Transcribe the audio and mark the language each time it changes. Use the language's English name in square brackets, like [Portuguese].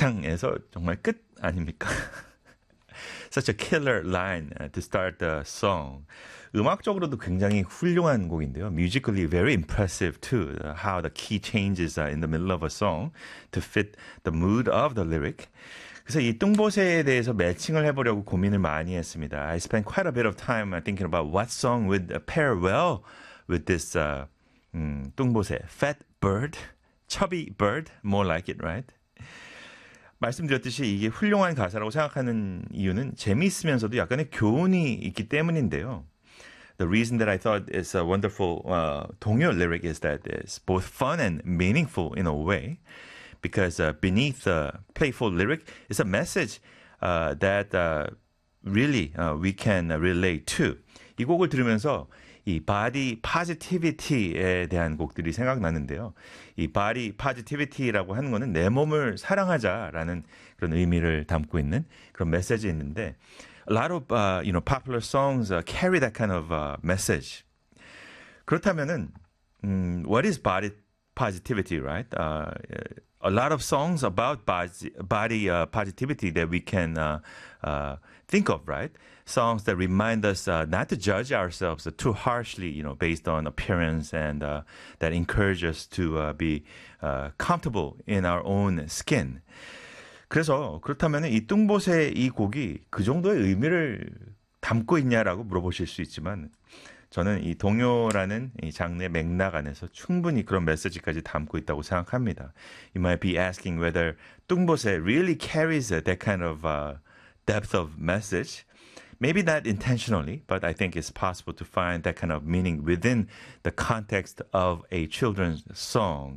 [Korean] 극장에서 정말 끝 아닙니까? [English] Such a killer line to start the song. [Korean] 음악적으로도 굉장히 훌륭한 곡인데요. [English] Musically very impressive too. How the key changes in the middle of a song to fit the mood of the lyric. [Korean] 그래서 이 뚱보새에 대해서 매칭을 해보려고 고민을 많이 했습니다. [English] I spent quite a bit of time thinking about what song would pair well with this 뚱보새. Fat bird, chubby bird, more like it, right? [Korean] 말씀드렸듯이 이게 훌륭한 가사라고 생각하는 이유는 재미있으면서도 약간의 교훈이 있기 때문인데요. [English] The reason that I thought it's a wonderful 동요 lyric is that it's both fun and meaningful in a way. Because beneath the playful lyric is a message that really we can relate to. [Korean] 이 곡을 들으면서 이 body positivity에 대한 곡들이 생각나는데요. 이 body positivity라고 하는 거는 내 몸을 사랑하자라는 그런 의미를 담고 있는 그런 메시지 있는데, [English] a lot of popular songs carry that kind of message. [Korean] 그렇다면은 [English] what is body positivity, right? A lot of songs about body positivity that we can think of, right? Songs that remind us not to judge ourselves too harshly, based on appearance, and that encourage us to be comfortable in our own skin. [Korean] 그래서 그렇다면 이 뚱보새 이 곡이 그 정도의 의미를 담고 있냐라고 물어보실 수 있지만, 저는 이 동요라는 이 장르의 맥락 안에서 충분히 그런 메시지까지 담고 있다고 생각합니다. [English] You might be asking whether 뚱보새 really carries that kind of depth of message. Maybe not intentionally, but I think it's possible to find that kind of meaning within the context of a children's song.